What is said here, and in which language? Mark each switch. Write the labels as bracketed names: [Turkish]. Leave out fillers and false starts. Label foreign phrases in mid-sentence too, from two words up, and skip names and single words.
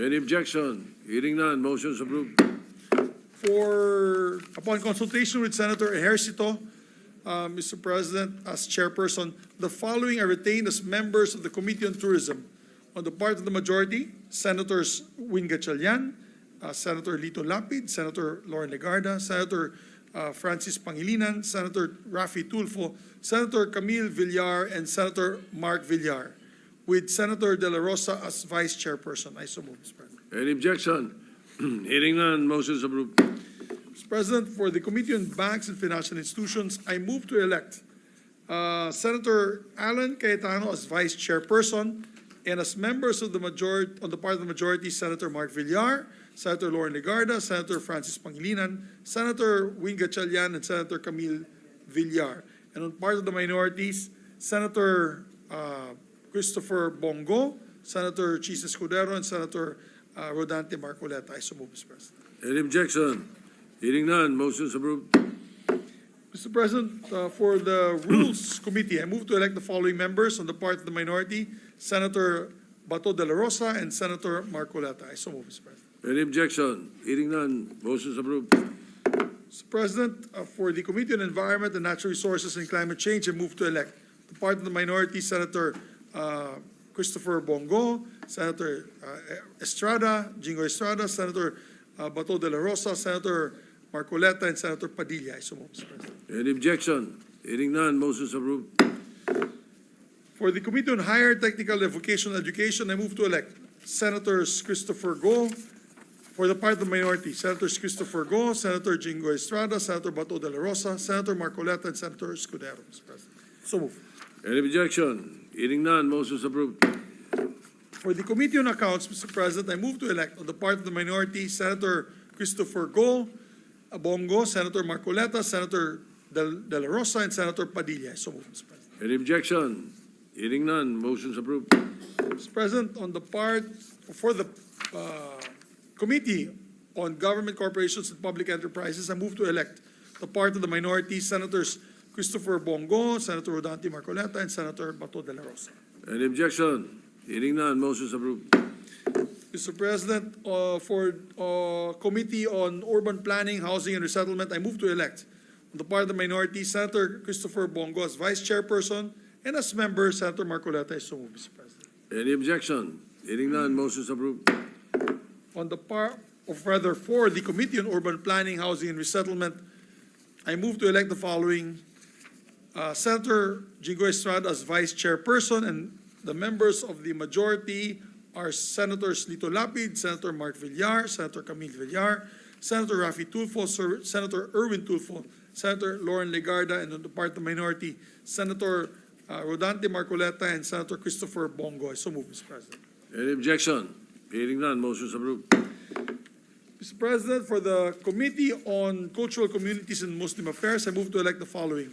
[English] Any objection? Hearing none. Motion is approved. Upon consultation with Senator Ejercito, Mr. President, as chairperson, the following are retained as members of the Committee on Tourism. On the part of the majority, Senators Wing Gatchalian, Senator Lito Lapid, Senator Lauren Legarda, Senator Francis Pangilinan, Senator Raffy Tulfo, Senator Camille Villar, and Senator Mark Villar, with Senator De La Rosa as vice chairperson. I so move, Mr. President. Any objection? Hearing none. Motion is approved. Mr. President, for the Committee on Banks and Financial Institutions, I move to elect Senator Alan Cayetano as vice chairperson, and as members of the majority, on the part of the majority, Senator Mark Villar, Senator Lauren Legarda, Senator Francis Pangilinan, Senator Wing Gatchalian, and Senator Camille Villar. And on part of the minorities, Senator Christopher Bongo, Senator Chis Escudero, and Senator Rodante Marcoleta. I so move, Mr. President. Any objection? Hearing none. Motion is approved. Mr. President, for the Rules Committee, I move to elect the following members on the part of the minority, Senator Bato de la Rosa and Senator Marcoleta. I so move, Mr. President. Any objection? Hearing none. Motion is approved. Mr. President, for the Committee on Environment and Natural Resources and Climate Change, I move to elect the part of the minority, Senator Christopher Bongo, Senator Jingo Estrada, Senator Bato de la Rosa, Senator Marcoleta, and Senator Padilla. I so move, Mr. President. Any objection? Hearing none. Motion is approved. For the Committee on Higher Technical and Vocational Education, I move to elect Senators Christopher Go. For the part of the minority, Senators Christopher Go, Senator Jingo Estrada, Senator Bato de la Rosa, Senator Marcoleta, and Senator Escudero, Mr. President. So move. Any objection? Hearing none. Motion is approved. For the Committee on Accounts, Mr. President, I move to elect on the part of the minority, Senator Christopher Go, Bongo, Senator Marcoleta, Senator De La Rosa, and Senator Padilla. So move, Mr. President. Any objection? Hearing none. Motion is approved. Mr. President, on the part for the Committee on Government Corporations and Public Enterprises, I move to elect the part of the minority, Senators Christopher Bongo, Senator Rodante Marcoleta, and Senator Bato de la Rosa. Any objection? Hearing none. Motion is approved. Mr. President, for Committee on Urban Planning, Housing, and Resettlement, I move to elect on the part of the minority, Senator Christopher Bongo as vice chairperson, and as member, Senator Marcoleta. I so move, Mr. President. Any objection? Hearing none. Motion is approved. On the part, or rather, for the Committee on Urban Planning, Housing, and Resettlement, I move to elect the following Senator Jingo Estrada as vice chairperson, and the members of the majority are Senators Lito Lapid, Senator Mark Villar, Senator Camille Villar, Senator Raffy Tulfo, Senator Erwin Tulfo, Senator Lauren Legarda, and on the part of the minority, Senator Rodante Marcoleta, and Senator Christopher Bongo. I so move, Mr. President. Any objection? Hearing none, motion is approved. Mr. President, for the Committee on Cultural Communities and Muslim Affairs, I move to elect the following.